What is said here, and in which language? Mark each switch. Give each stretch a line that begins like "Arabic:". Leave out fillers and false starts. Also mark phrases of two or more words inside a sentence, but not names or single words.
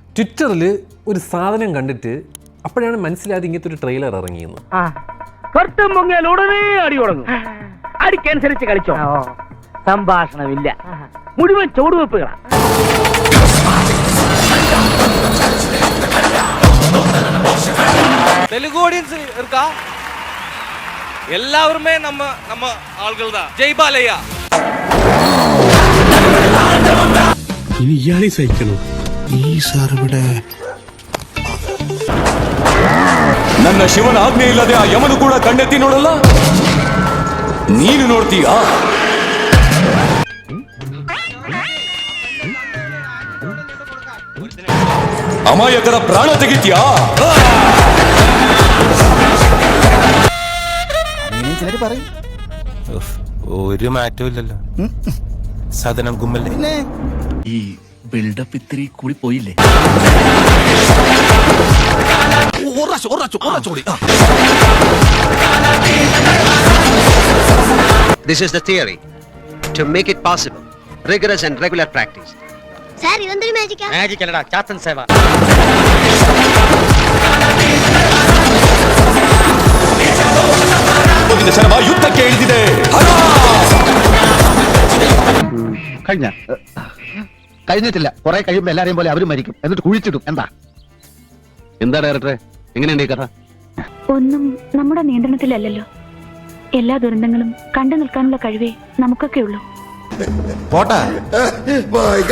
Malayalam: ട്വിറ്ററിൽ ഒരു സാധനം കണ്ടിട്ട് അപ്പോഴാണ് മനസ്സിലായത് ഇങ്ങനത്തെ ഒരു ട്രെയിലർ ഇറങ്ങിയെന്ന്. ഉടനെ അടി തുടങ്ങും. അടിക്കനുസരിച്ച് കളിച്ചോ. സംഭാഷണമില്ല, മുഴുവൻ ചുവടുവെപ്പുകളാ.
Tamil: தெலுங்கு ஆடியன்ஸ் இருக்கா? எல்லாருமே நம்ம ஆள்கள் தான். ஜெய் பாலையா.
Malayalam: ഇനി ഇയാളെ സഹിക്കണം. ഈ സാറിവിടെ
Kannada: ನನ್ನ ಶಿವನ ಆಜ್ಞೆ ಇಲ್ಲದೆ ಆ ಯಮನು ಕೂಡ ಕಣ್ಣೆತ್ತಿ ನೋಡಲ್ಲ. ನೀನು ನೋಡ್ತೀಯಾ? ಅಮಾಯಕರ ಪ್ರಾಣ ತೆಗಿತೀಯಾ?
Malayalam: ഒരു മാറ്റവും ഇല്ലല്ലോ. സദനം കുമ്മല്ലേ. ഈ ബിൽഡപ്പ് ഇത്തിരി കൂടി പോയില്ലേ?
English: This is the theory. To make it possible, rigorous and regular practice. Sir,
Malayalam: ഇതെന്തൊരു മാജിക്കാ? മാജിക് അല്ലടാ, ക്യാപ്റ്റൻ സേവ.
Kannada: ಶರಮ ಯುದ್ಧಕ್ಕೆ ಇಳಿದಿದೆ.
Malayalam: കഴിഞ്ഞിട്ടില്ല. കുറെ കഴിയുമ്പോ എല്ലാരെയും പോലെ അവരും മരിക്കും, എന്നിട്ട് കുഴിച്ചിടും. എന്താ ഡയറക്ടറെ, എങ്ങനെയുണ്ട് ഈ കഥ? ഒന്നും നമ്മുടെ നിയന്ത്രണത്തിലല്ലല്ലോ. എല്ലാ ദുരന്തങ്ങളും കണ്ടു നിൽക്കാനുള്ള കഴിവേ നമുക്കൊക്കെ ഉള്ളൂ.